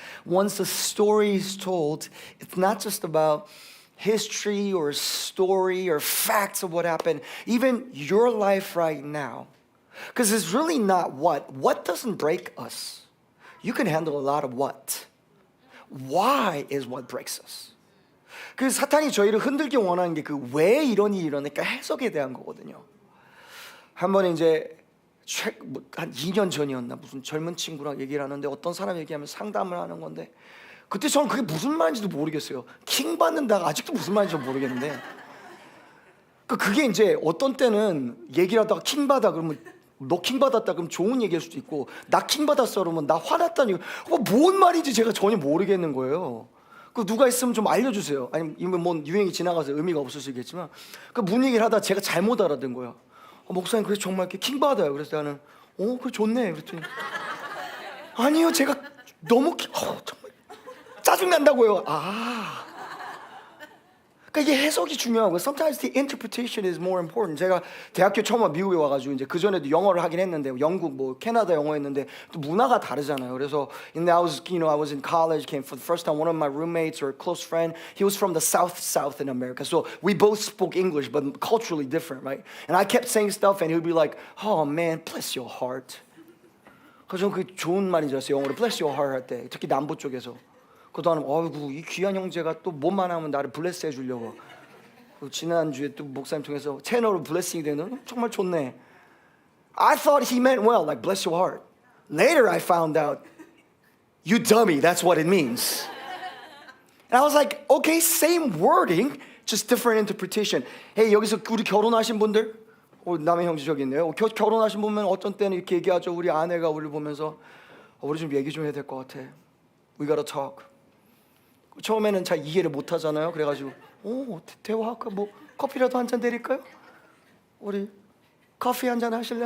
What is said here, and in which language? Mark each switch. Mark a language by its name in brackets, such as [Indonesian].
[English] Once a story is told, it's not just about history or story or facts of what happened, even your life right now. Because it's really not what doesn't break us. You can handle a lot of what. Why is what breaks us. [Korean] 그 사탄이 저희를 흔들기 원하는 게 그 왜 이런 일이 일어나니까 해석에 대한 거거든요. 한 번에 이제 한 2년 전이었나, 무슨 젊은 친구랑 얘기를 하는데 어떤 사람 얘기하면 상담을 하는 건데, 그때 저는 그게 무슨 말인지도 모르겠어요. 킹 받는다가 아직도 무슨 말인지 모르겠는데, 그게 이제 어떤 때는 얘기를 하다가 킹 받아 그러면 너 킹 받았다 그럼 좋은 얘기일 수도 있고, 나 킹 받았어 그러면 나 화났다니, 뭔 말인지 제가 전혀 모르겠는 거예요. 그 누가 있으면 좀 알려주세요. 아니면 뭐 유행이 지나가서 의미가 없을 수 있겠지만, 그 문 얘기를 하다 제가 잘못 알아듣은 거예요. 목사님 그래서 정말 이렇게 킹 받아요. 그래서 나는 그래 좋네 그랬더니, 아니요 제가 너무 정말 짜증 난다고요. 그러니까 이게 해석이 중요하고, [English] sometimes the interpretation is more important. [Korean] 제가 대학교 처음 미국에 와가지고 이제 그 전에도 영어를 하긴 했는데, 영국 뭐 캐나다 영어 했는데 또 문화가 다르잖아요. 그래서 [English] I was in college, came for the first time. One of my roommates or a close friend, he was from the south in America. So we both spoke English, but culturally different, right? And I kept saying stuff, and he would be like, "Oh man, bless your heart." [Korean] 그래서 저는 그게 좋은 말인 줄 알았어요. 영어로 [English] bless your heart [Korean] 할 때, 특히 남부 쪽에서. 그다음에 아이고 이 귀한 형제가 또 뭐만 하면 나를 블레스 해주려고. 지난주에 또 목사님 통해서 채널로 블레싱이 되는, 정말 좋네. [English] I thought he meant well, like bless your heart. Later I found out, you dummy, that's what it means. And I was like, okay, same wording, just different interpretation. [Korean] Hey, 여기서 우리 결혼하신 분들, 남의 형제 저기 있네요. 결혼하신 분은 어떤 때는 이렇게 얘기하죠. 우리 아내가 우리를 보면서 우리 좀 얘기 좀 해야 될 것 같아. [English] We gotta talk. [Korean] 처음에는 잘 이해를 못 하잖아요. 그래가지고 대화할까? 뭐 커피라도 한 잔 드릴까요? 우리 커피 한 잔 하실래?